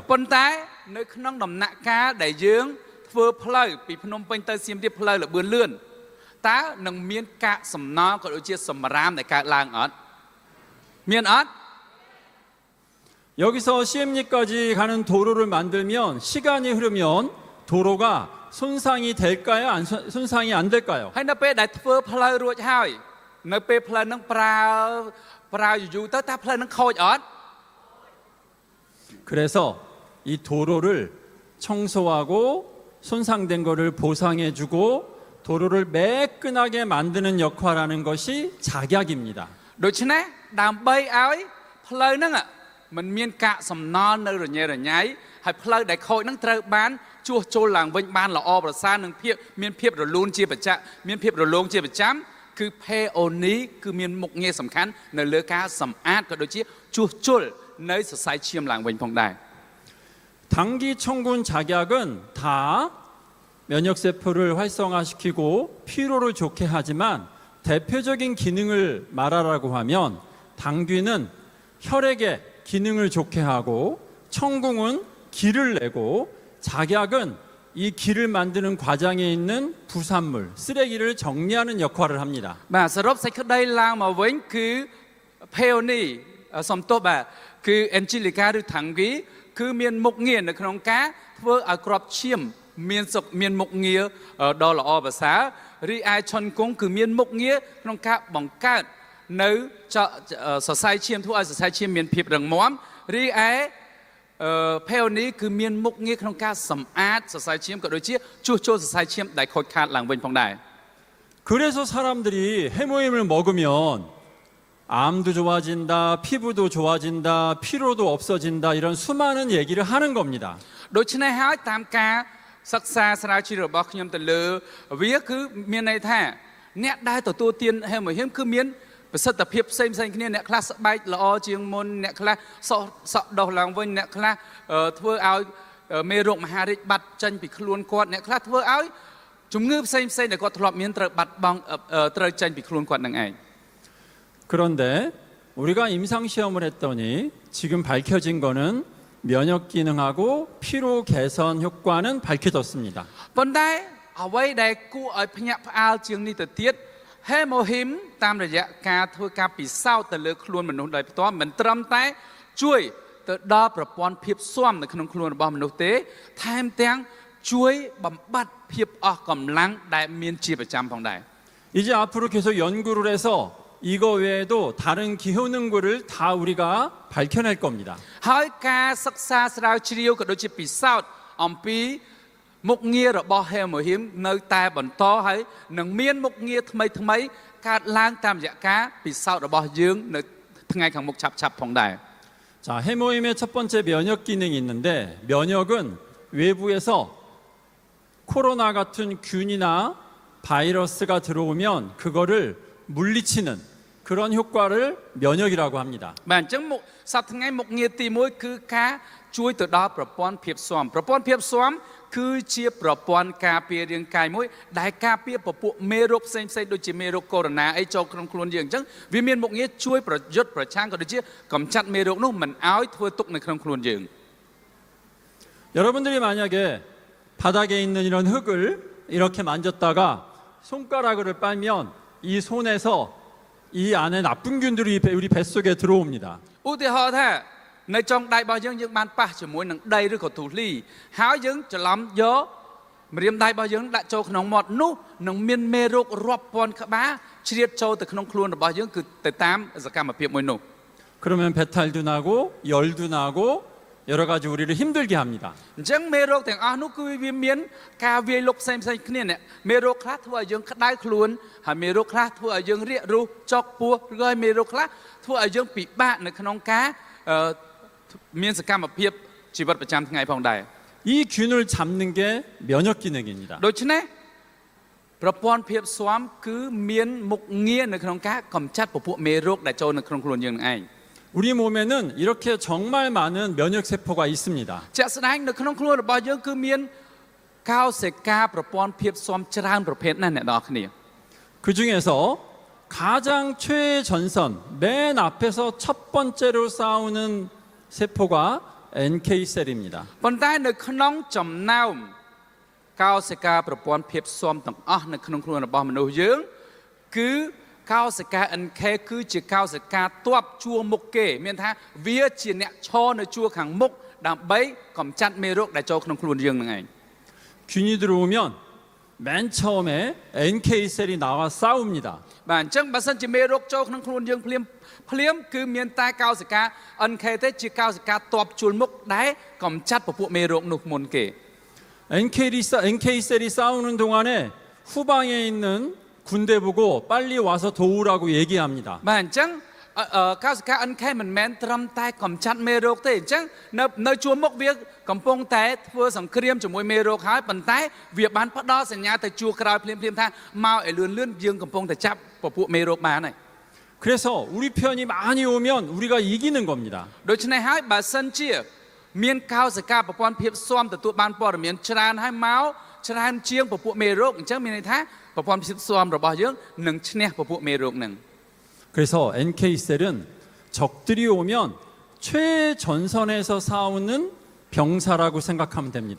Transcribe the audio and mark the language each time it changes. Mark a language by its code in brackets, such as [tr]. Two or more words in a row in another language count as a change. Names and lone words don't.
[km] ប៉ុន្តែនៅក្នុងដំណាក់កាលដែលយើងធ្វើផ្លូវពីភ្នំពេញទៅសៀមរាបផ្លូវលបឿនលឿនតើនឹងមានកាកសំណល់ក៏ដូចជាសម្រាមដែលកើតឡើងអត់មានអត់ [ko] 여기서 CM리까지 가는 도로를 만들면 시간이 흐르면 도로가 손상이 될까요? 손상이 안 될까요? [km] ហើយនៅពេលដែលធ្វើផ្លូវរួចហើយនៅពេលផ្លូវនឹងប្រើយូរទៅតើផ្លូវនឹងខូចអត់ [ko] 그래서 이 도로를 청소하고 손상된 거를 보상해주고 도로를 매끈하게 만드는 역할하는 것이 작약입니다. [km] ដូច្នេះដើម្បីឲ្យផ្លូវហ្នឹងมันមានកាកសំណល់នៅរញ៉េរញ៉ៃហើយផ្លូវដែលខូចហ្នឹងត្រូវបានជួសជុលឡើងវិញបានល្អប្រសើរនិងមានភាពរលូនជាប្រចាំមានភាពរលោងជាប្រចាំគឺផេអូនីគឺមានមុខងារសំខាន់នៅលើការសម្អាតក៏ដូចជាជួសជុលនៅសរសៃឈាមឡើងវិញផងដែរ [ko] 당기 청군 작약은 다 면역세포를 활성화시키고 피로를 좋게 하지만 대표적인 기능을 말하라고 하면 당귀는 혈액의 기능을 좋게 하고 청궁은 기를 내고 작약은 이 기를 만드는 과정에 있는 부산물, 쓰레기를 정리하는 역할을 합니다. [km] បាទសរុបសេចក្តីឡើងមកវិញគឺផេអូនីសំទោសបាទគឺអេនជីលីកាឬថាំងគីគឺមានមុខងារនៅក្នុងការធ្វើឲ្យក្របឈាមមានមុខងារដ៏ល្អប្រសើររីឯឆុនគង់គឺមានមុខងារក្នុងការបង្កើតនៅសរសៃឈាមធ្វើឲ្យសរសៃឈាមមានភាពរឹងមាំរីឯផេអូនីគឺមានមុខងារក្នុងការសម្អាតសរសៃឈាមក៏ដូចជាជួសជុលសរសៃឈាមដែលខូចខាតឡើងវិញផងដែរ [ko] 그래서 사람들이 해모임을 먹으면 암도 좋아진다, 피부도 좋아진다, 피로도 없어진다 이런 수많은 얘기를 하는 겁니다. [km] ដូច្នេះហើយតាមការសិក្សាស្រាវជ្រាវរបស់ខ្ញុំទៅលើវាគឺមានន័យថាអ្នកដែលទទួលទានហេមហៀមគឺមានប្រសិទ្ធភាពផ្សេងគ្នាអ្នកខ្លះស្បែកល្អជាងមុនអ្នកខ្លះសក់ដុសឡើងវិញអ្នកខ្លះធ្វើឲ្យមេរោគមហារីកបាត់ចេញពីខ្លួនគាត់អ្នកខ្លះធ្វើឲ្យជំងឺផ្សេងដែលគាត់ធ្លាប់មានត្រូវបាត់បង់ត្រូវចេញពីខ្លួនគាត់នឹងឯង [ko] 그런데 우리가 임상시험을 했더니 지금 밝혀진 거는 면역 기능하고 피로 개선 효과는 밝혀졌습니다. [km] ប៉ុន្តែអ្វីដែលគួរឲ្យភ្ញាក់ផ្អើលជាងនេះទៅទៀតហេម៉ូហ៊ីមតាមរយៈការធ្វើការពិសោធន៍ទៅលើខ្លួនមនុស្សដោយផ្ទាល់មិនត្រឹមតែជួយទៅដល់ប្រព័ន្ធភាពស៊ាំនៅក្នុងខ្លួនរបស់មនុស្សទេថែមទាំងជួយបំបត្តិភាពអស់កម្លាំងដែលមានជាប្រចាំផងដែរ [ko] 이제 앞으로 계속 연구를 해서 이거 외에도 다른 기효능구를 다 우리가 밝혀낼 겁니다. [km] ហើយការសិក្សាស្រាវជ្រាវក៏ដូចជាពិសោធន៍អំពីមុខងាររបស់ហេម៉ូហ៊ីមនៅតែបន្តហើយនឹងមានមុខងារថ្មីកើតឡើងតាមរយៈការពិសោធន៍របស់យើងនៅថ្ងៃខាងមុខឆាប់ៗផងដែរ [ko] 자, 해모임의 첫 번째 면역 기능이 있는데 면역은 외부에서 코로나 같은 균이나 바이러스가 들어오면 그거를 물리치는 그런 효과를 면역이라고 합니다. [km] បាទអញ្ចឹងសប្តាហ៍ថ្ងៃមុខងារទី1គឺការជួយទៅដល់ប្រព័ន្ធភាពស៊ាំគឺជាប្រព័ន្ធការពាររាងកាយមួយដែលការពារពពួកមេរោគផ្សេងដូចជាមេរោគកូវីដ -19 អីចូលក្នុងខ្លួនយើងអញ្ចឹងវាមានមុខងារជួយប្រយុទ្ធប្រឆាំងក៏ដូចជាកម្ចាត់មេរោគនោះមិនឲ្យធ្វើទុកនៅក្នុងខ្លួនយើង [ko] 여러분들이 만약에 바닥에 있는 이런 흙을 이렇게 만졌다가 손가락을 빨면 이 손에서 이 안에 나쁜 균들이 우리 뱃속에 들어옵니다. [km] ឧទាហរណ៍ថានៅចុងដៃរបស់យើងបានប៉ះជាមួយនឹងដីឬក៏ទូលីហើយយើងច្រឡំយកម្រាមដៃរបស់យើងដាក់ចូលក្នុងមាត់នោះនឹងមានមេរោគរាប់ពាន់ក្បាលជ្រៀតចូលទៅក្នុងខ្លួនរបស់យើងគឺទៅតាមសកម្មភាពមួយនោះ [ko] 그러면 배탈도 나고 열도 나고 여러 가지 우리를 힘들게 합니다. [km] អញ្ចឹងមេរោគទាំងអស់នោះគឺវាមានការវាយលុកផ្សេងគ្នាអ្នកមេរោគខ្លះធ្វើឲ្យយើងក្តៅខ្លួនហើយមេរោគខ្លះធ្វើឲ្យយើងរាករូសចុកពោះឬហើយមេរោគខ្លះធ្វើឲ្យយើងពិបាកនៅក្នុងការមានសកម្មភាពជីវិតប្រចាំថ្ងៃផងដែរ [ko] 이 균을 잡는 게 면역 기능입니다. [km] ដូច្នេះប្រព័ន្ធភាពស៊ាំគឺមានមុខងារនៅក្នុងការកម្ចាត់ពពួកមេរោគដែលចូលនៅក្នុងខ្លួនយើងនឹងឯង [ko] 우리 몸에는 이렇게 정말 많은 면역 세포가 있습니다. [km] ជាក់ស្ដែងនៅក្នុងខ្លួនរបស់យើងគឺមានកោសិកាប្រព័ន្ធភាពស៊ាំច្រើនប្រភេទណាស់អ្នកនរគ្នា [ko] 그 중에서 가장 최전선 맨 앞에서 첫 번째로 싸우는 세포가 NK 셀입니다. [km] ប៉ុន្តែនៅក្នុងចំណោមកោសិកាប្រព័ន្ធភាពស៊ាំទាំងអស់នៅក្នុងខ្លួនរបស់មនុស្សយើងគឺកោសិកា NK គឺជាកោសិកាទ័ពជួរមុខគេមានថាវាជាអ្នកឈរនៅជួរខាងមុខដើម្បីកម្ចាត់មេរោគដែលចូលក្នុងខ្លួនយើងនឹងឯង [ko] 균이 들어오면 맨 처음에 NK 셀이 나와 싸웁니다. [km] បាទអញ្ចឹងបើសិនជាមេរោគចូលក្នុងខ្លួនយើងភ្លាមគឺមានតែកោសិកា NK ទេជាកោសិកាទ័ពជួរមុខដែលកម្ចាត់ពពួកមេរោគនោះមុនគេ [ko] NK 셀이 싸우는 동안에 후방에 있는 군대 보고 빨리 와서 도우라고 얘기합니다. [km] បាទអញ្ចឹងកោសិកា NK មិនមែនត្រឹមតែកម្ចាត់មេរោគទេអញ្ចឹងនៅជួរមុខវាកំពុងតែធ្វើសង្គ្រាមជាមួយមេរោគហើយប៉ុន្តែវាបានផ្ដល់សញ្ញាទៅជួរក្រោយភ្លាមថាមកឲ្យលឿនយើងកំពុងតែចាប់ពពួកមេរោគបានហើយ [ko] 그래서 우리 편이 많이 오면 우리가 이기는 겁니다. [km] ដូច្នេះហើយបើសិនជាមានកោសិកាប្រព័ន្ធភាពស៊ាំទទួលបានព័ត៌មានច្រើនហើយមកច្រើនជាងពពួកមេរោគអញ្ចឹងមានន័យថាប្រព័ន្ធភាពស៊ាំរបស់យើងនឹងឈ្នះពពួកមេរោគនឹង [ko] 그래서 NK 셀은 적들이 오면 최전선에서 싸우는 병사라고 생각하면 됩니다.